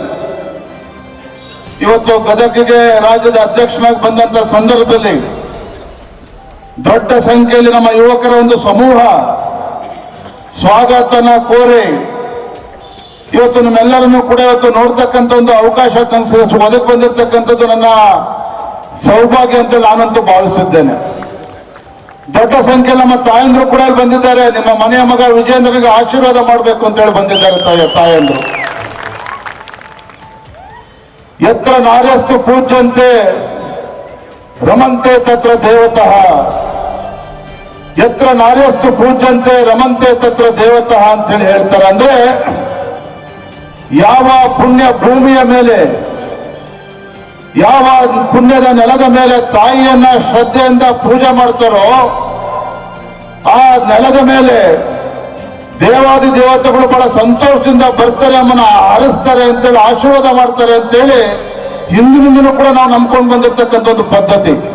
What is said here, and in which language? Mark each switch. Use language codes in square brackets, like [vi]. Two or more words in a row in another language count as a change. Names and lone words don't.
[kn] ಇವತ್ತು ಗದಗಿಗೆ ರಾಜ್ಯದ ಅಧ್ಯಕ್ಷನಾಗಿ ಬಂದಂತ ಸಂದರ್ಭದಲ್ಲಿ ದೊಡ್ಡ ಸಂಖ್ಯೆಯಲ್ಲಿ ನಮ್ಮ ಯುವಕರ ಒಂದು ಸಮೂಹ ಸ್ವಾಗತನ ಕೋರಿ ಇವತ್ತು ನಮ್ಮೆಲ್ಲರನ್ನು ಕೂಡ ಇವತ್ತು ನೋಡ್ತಕ್ಕಂಥ ಒಂದು ಅವಕಾಶ ಒದಗಿ ಬಂದಿರತಕ್ಕಂಥದ್ದು ನನ್ನ ಸೌಭಾಗ್ಯ ಅಂತ ನಾನಂತೂ ಭಾವಿಸಿದ್ದೇನೆ. ದೊಡ್ಡ ಸಂಖ್ಯೆಯಲ್ಲಿ ನಮ್ಮ ತಾಯಂದ್ರು ಕೂಡ ಇಲ್ಲಿ ಬಂದಿದ್ದಾರೆ. ನಿಮ್ಮ ಮನೆಯ ಮಗ ವಿಜೇಂದ್ರನಿಗೆ ಆಶೀರ್ವಾದ ಮಾಡಬೇಕು ಅಂತ ಹೇಳಿ ಬಂದಿದ್ದಾರೆ ತಾಯಂದ್ರು. [sa] ಯತ್ರ ನಾರ್ಯಸ್ತು ಪೂಜ್ಯಂತೆ ರಮಂತೆ ತತ್ರ ದೇವತಃ, ಯತ್ರ ನಾರ್ಯಸ್ತು ಪೂಜ್ಯಂತೆ ರಮಂತೆ ತತ್ರ ದೇವತಃ [kn] ಅಂತೇಳಿ ಹೇಳ್ತಾರೆ. ಅಂದ್ರೆ ಯಾವ ಪುಣ್ಯ ಭೂಮಿಯ ಮೇಲೆ, ಯಾವ ಪುಣ್ಯದ ನೆಲದ ಮೇಲೆ ತಾಯಿಯನ್ನ ಶ್ರದ್ಧೆಯಿಂದ ಪೂಜೆ ಮಾಡ್ತಾರೋ ಆ ನೆಲದ ಮೇಲೆ ದೇವಾದಿ ದೇವತೆಗಳು ಬಹಳ ಸಂತೋಷದಿಂದ ಬರ್ತಾರೆ, ನಮ್ಮನ್ನ ಹರಿಸ್ತಾರೆ ಅಂತೇಳಿ ಆಶೀರ್ವಾದ ಮಾಡ್ತಾರೆ ಅಂತೇಳಿ ಹಿಂದಿನಿಂದಲೂ ಕೂಡ ನಾವು ನಂಬ್ಕೊಂಡು ಬಂದಿರ್ತಕ್ಕಂಥ ಒಂದು ಪದ್ಧತಿ.